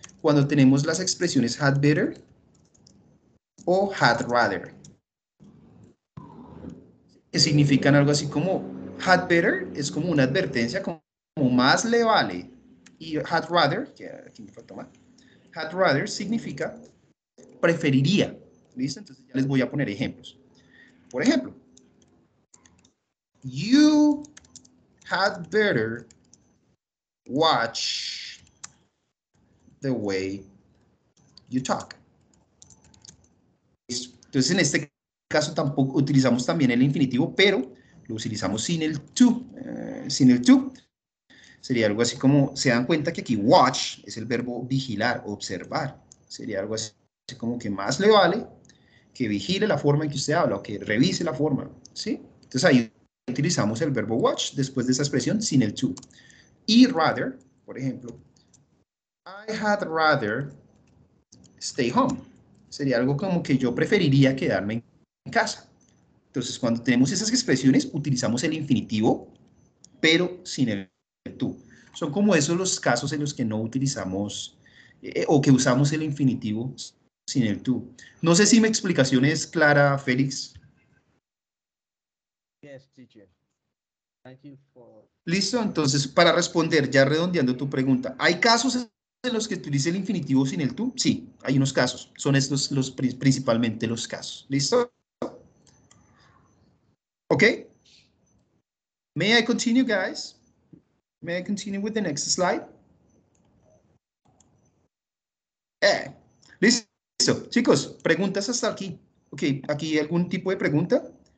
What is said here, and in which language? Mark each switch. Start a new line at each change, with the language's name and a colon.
Spanish: Cuando tenemos las expresiones had better o had rather, que significan algo así como had better, es como una advertencia, como más le vale, y had rather, que aquí me falta más, had rather significa preferiría. ¿Listo? Entonces ya les voy a poner ejemplos.
English: Por ejemplo, you had better watch the way you talk.
Spanish: ¿Listo? Entonces en este caso tampoco utilizamos también el infinitivo, pero lo utilizamos sin el to. Sin el to sería algo así como, se dan cuenta que aquí watch es el verbo vigilar, observar. Sería algo así como que más le vale que vigile la forma en que usted habla o que revise la forma, ¿sí? Entonces ahí utilizamos el verbo watch después de esa expresión sin el to.
English: Y rather,
Spanish: por ejemplo,
English: I had rather stay home.
Spanish: Sería algo como que yo preferiría quedarme en casa. Entonces, cuando tenemos esas expresiones, utilizamos el infinitivo, pero sin el to. Son como esos los casos en los que no utilizamos o que usamos el infinitivo sin el to. No sé si mi explicación es clara, Félix.
English: Yes, teacher. Thank you for...
Spanish: Listo, entonces para responder, ya redondeando tu pregunta, ¿hay casos en los que utilice el infinitivo sin el to? Sí, hay unos casos. Son estos principalmente los casos. ¿Listo?
English: ¿Ok? May I continue, guys? May I continue with the next slide?
Spanish: Listo. Chicos, preguntas hasta aquí. Ok, ¿aquí algún tipo de pregunta?